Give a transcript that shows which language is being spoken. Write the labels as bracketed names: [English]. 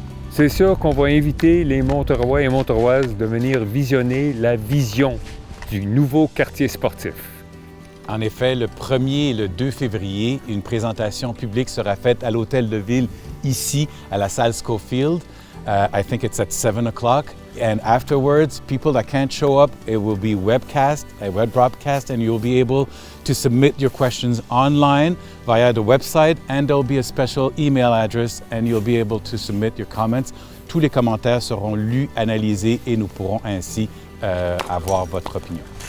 [French] C'est sûr qu'on va inviter les Monterois et Monteroises de venir visionner la vision du nouveau quartier sportif. En effet, le 1er et le 2 février, une présentation publique sera faite à l'hôtel de ville ici, à la salle Schofield. [English] I think it's at 7 o'clock. And afterwards, people that can't show up, it will be webcast, a web broadcast, and you'll be able to submit your questions online via the website, and there'll be a special email address, and you'll be able to submit your comments. [French] Tous les commentaires seront lus, analysés, et nous pourrons ainsi avoir votre opinion.